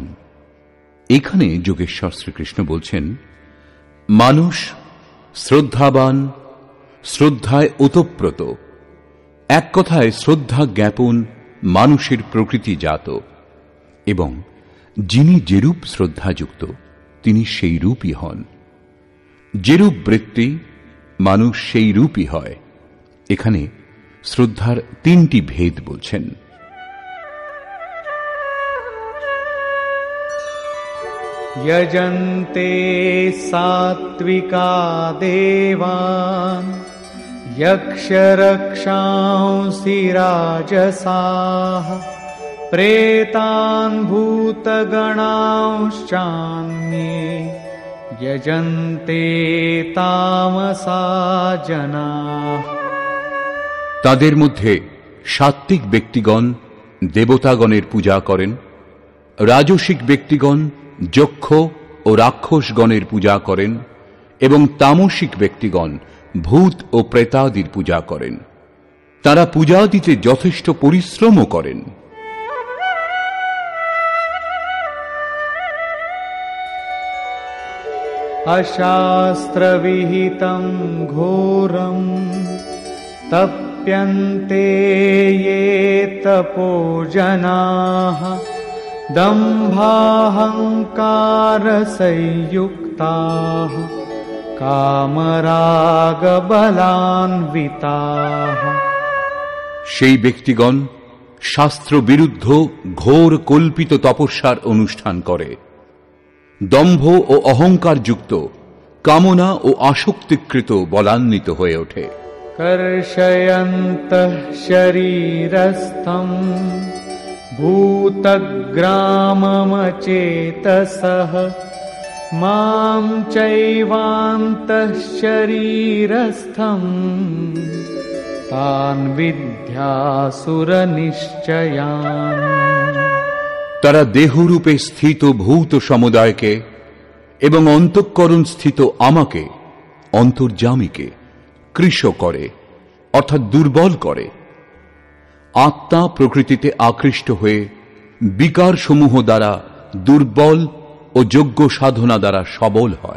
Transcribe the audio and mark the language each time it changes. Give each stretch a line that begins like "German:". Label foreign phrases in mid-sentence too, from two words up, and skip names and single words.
Bangla: এখানে যোগেশ্বর শ্রীকৃষ্ণ বলছেন, মানুষ শ্রদ্ধাবান, শ্রদ্ধায় ওতপ্রোত, এক কথায় শ্রদ্ধা জ্ঞাপন মানুষের প্রকৃতিজাত, এবং যিনি যেরূপ শ্রদ্ধাযুক্ত তিনি সেই রূপই হন। যেরূপ বৃত্তি, মানুষ সেই রূপই হয়। এখানে শ্রদ্ধার তিনটি ভেদ বলছেন।
Sanskrit: यजन्ते सात्विका देवान् यक्षरक्षांसि राजसाः प्रेतान् भूतगणांश्चान्ये यजन्ते तामसा जनाः।
Bangla: তাদের মধ্যে সাত্ত্বিক ব্যক্তিগণ দেবতাগণের পূজা করেন, রাজসিক ব্যক্তিগণ যক্ষ ও রাক্ষসগণের পূজা করেন, এবং তামসিক ব্যক্তিগণ ভূত ও প্রেতাদির পূজা করেন। তারা পূজা দিতে যথেষ্ট পরিশ্রমও করেন।
Sanskrit: अशास्त्रविहितं घोरं तप्यन्ते ये तपो जनाः दम्भाहंकारसंयुक्ताः कामरागबलान्विताः।
Bangla: সেই ব্যক্তিগণ শাস্ত্র বিরুদ্ধ ঘোর কল্পিত তপস্যার অনুষ্ঠান করে, দম্ভ ও অহংকার যুক্ত, কামনা ও আসক্তিকৃত বলান্বিত হয়ে ওঠে।
Sanskrit: कर्षयन्तः शरीरस्थं भूतग्राममचेतसः मां चैवान्तः शरीरस्थं तान् विद्यासुरनिश्चयान्।
Bangla: তারা দেহরূপে স্থিত ভূত সমুদায়কে এবং অন্তঃকরণ স্থিত আমাকে, অন্তর্যামীকে কৃশ করে, অর্থাৎ দুর্বল করে। আত্মা প্রকৃতিতে আকৃষ্ট হয়ে বিকার সমূহ দ্বারা দুর্বল ও যোগ্য সাধনা দ্বারা সবল হয়।